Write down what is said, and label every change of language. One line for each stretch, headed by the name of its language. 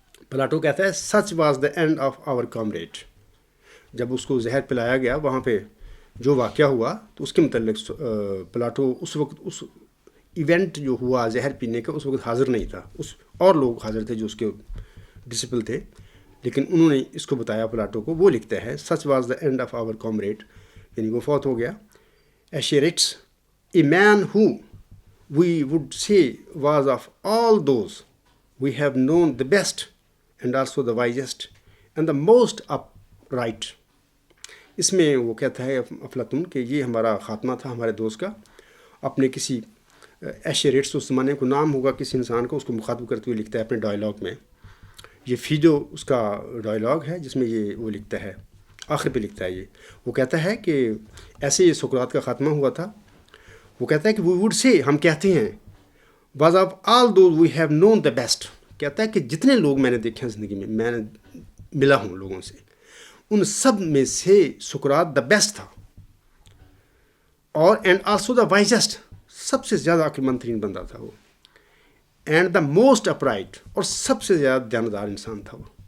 Urdu: Plato کہتا ہے
English: Such was the end of our comrade.
Urdu: جب اس کو زہر پلایا گیا وہاں پہ جو واقعہ ہوا تو اس کے متعلق پلاٹو اس وقت اس ایونٹ جو ہوا زہر پینے کا اس وقت حاضر نہیں تھا، اس اور لوگ حاضر تھے جو اس کے ڈسپل تھے، لیکن انہوں نے اس کو بتایا پلاٹو کو. وہ لکھتا ہے
English: such was the end of our comrade,
Urdu: یعنی وہ فوت ہو گیا.
English: Asherites, a man who we would say was of all those we have known the best and also the wisest and the most upright.
Urdu: اس میں وہ کہتا ہے افلاطون کہ یہ ہمارا خاتمہ تھا ہمارے دوست کا. اپنے کسی ایشیریٹس اس زمانے کو نام ہوگا کسی انسان کو، اس کو مخاطب کرتے ہوئے لکھتا ہے اپنے ڈائلاگ میں. یہ فیڈو اس کا ڈائلاگ ہے جس میں یہ وہ لکھتا ہے، آخر پہ لکھتا ہے. وہ کہتا ہے کہ ایسے یہ سقراط کا خاتمہ ہوا تھا. وہ کہتا ہے کہ
English: we would say،
Urdu: ہم کہتے ہیں
English: was of all those we have known the best.
Urdu: کہتا ہے کہ جتنے لوگ میں نے دیکھے ہیں زندگی میں، میں نے ملا ہوں لوگوں سے، ان سب میں سے سقراط
English: the best
Urdu: تھا، اور
English: and also the wisest,
Urdu: سب سے زیادہ عقل مند ترین بندہ تھا وہ،
English: and the most upright,
Urdu: اور سب سے زیادہ دیانتدار انسان تھا وہ.